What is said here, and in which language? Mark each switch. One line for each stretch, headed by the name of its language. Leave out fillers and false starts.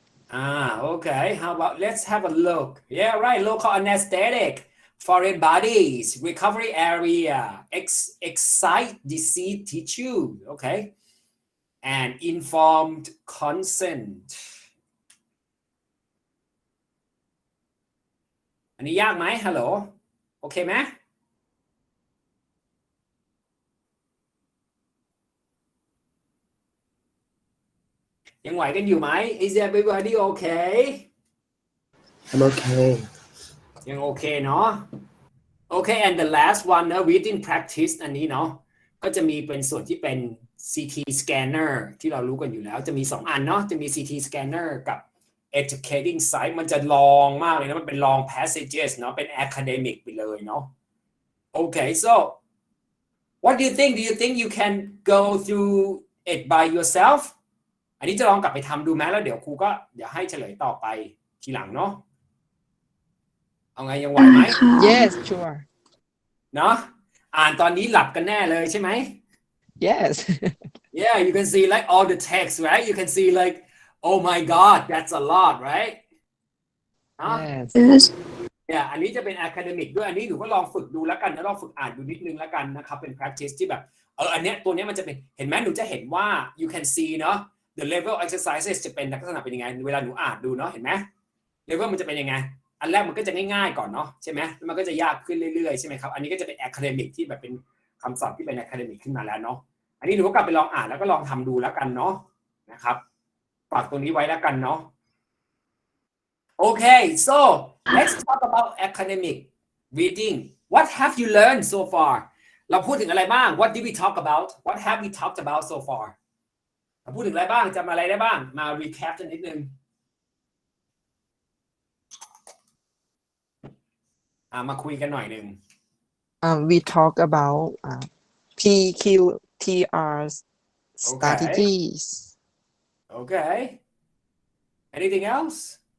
English: okay how about let's have a look yeah right local anesthetic foreign bodies recovery area excite disease tissue okay and informed consent
Thai: อันนี้ยากไหมฮัลโหลโอเคไหม ยังไหวกันอยู่ไหม
English: Is everybody okay I'm okay
Thai: ยังโอเคเนาะ
English: Okay and the last one
Thai: นะ reading practice อันนี้เนาะก็จะมีเป็นส่วนที่เป็น CT scanner ที่เรารู้กันอยู่แล้วจะมี2อันเนาะจะมี CT scanner กับ educating site มันจะลองมากเลยนะมันเป็น long passages เนาะเป็น academic ไปเลยเนาะ
English: Okay so what do you think you can go through it by yourself
Thai: อันนี้จะลองกลับไปทำดูไหมแล้วเดี๋ยวครูก็เดี๋ยวให้เฉลยต่อไปทีหลังเนาะเอาไงยังไหวไหม
English: yes sure
Thai: เนาะอ่านตอนนี้หลับกันแน่เลยใช่ไหม
English: yes yeah you can see like all the text right you can see like oh my god that's a lot right yes
Thai: yeah อันนี้จะเป็น academic ด้วยอันนี้หนูก็ลองฝึกดูแล้วกันนะลองฝึกอ่านดูนิดนึงแล้วกันนะครับเป็น practice ที่แบบอันเนี้ยตัวเนี้ยมันจะเป็นเห็นไหมหนูจะเห็นว่า
English: you can see
Thai: เนาะ
English: the level exercises
Thai: จะเป็นลักษณะเป็นยังไงเวลาหนูอ่านดูเนาะเห็นไหม level มันจะเป็นยังไงอันแรกมันก็จะง่ายๆก่อนเนาะใช่ไหมแล้วมันก็จะยากขึ้นเรื่อยๆใช่ไหมครับอันนี้ก็จะเป็น academic ที่แบบเป็นคำศัพท์ที่เป็น academic ขึ้นมาแล้วเนาะอันนี้หนูก็กลับไปลองอ่านแล้วก็ลองทำดูแล้วกันเนาะนะครับฝากตรงนี้ไว้แล้วกันเนาะ
English: Okay so let's talk about academic reading what have you learned so far
Thai: เราพูดถึงอะไรบ้าง
English: what did we talk about what have we talked about so far
Thai: เราพูดถึงอะไรบ้างจำอะไรได้บ้างมา
English: recap
Thai: กันนิดนึงมาคุยกันหน่อยนึง
English: we talk about PQTR strategies okay anything else